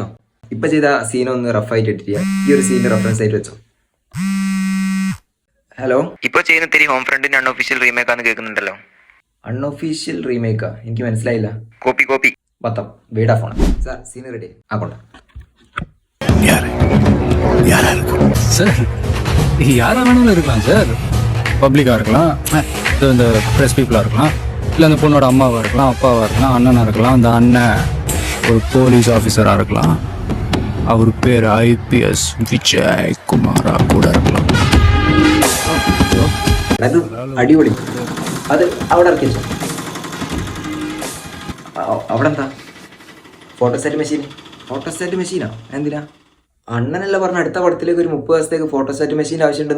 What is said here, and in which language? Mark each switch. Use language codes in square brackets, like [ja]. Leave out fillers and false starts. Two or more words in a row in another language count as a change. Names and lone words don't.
[ml] ഇപ്പൊ ചെയ്ത സീനൊന്ന് റഫായിട്ട് ഇട്ടിരിക്കുക. ഈ ഒരു സീനിന്റെ റെഫറൻസ് ആയിട്ട് വെച്ചോ. ഹലോ, ഇപ്പൊ ചെയ്യുന്ന തിരി ഹോം ഫ്രണ്ടിന്റെ [en] unofficial remake [ml] ആണെന്ന് കേൾക്കുന്നുണ്ടല്ലോ. [en] unofficial remakeാ? [ml] എനിക്ക് മനസ്സിലായില്ല. കോപ്പി പത്തം വീടാ ഫോൺ. സാർ സീൻ റെഡി ആക്കോട്ടെ. [ta] சார் யாரா வேணாலும் இருக்கலாம் சார். பப்ளிக்காக இருக்கலாம், இந்த [en] press peopleஆக [ta] இருக்கலாம், இல்லை அந்த பொண்ணோட அம்மாவாக இருக்கலாம், அப்பாவாக இருக்கலாம், அண்ணனாக இருக்கலாம். அந்த அண்ணன் ஒரு [en] police officerஆக [ta] இருக்கலாம், அவர் பேர் IPS விஜய் குமாரா கூட இருக்கலாம். [ml] അത് അടിപൊളി. അത് അവിടെ ഇറക്കി വെച്ചോ. അവിടെ എന്താ [en] photostat machineാ? [ml] എന്തിനാ? അണ്ണനല്ല പറഞ്ഞ അടുത്ത പടത്തിലേക്ക് ഒരു 30 ദിവസത്തേക്ക് [en] photostat machineന്റെ [ml] ആവശ്യമുണ്ടെന്ന്.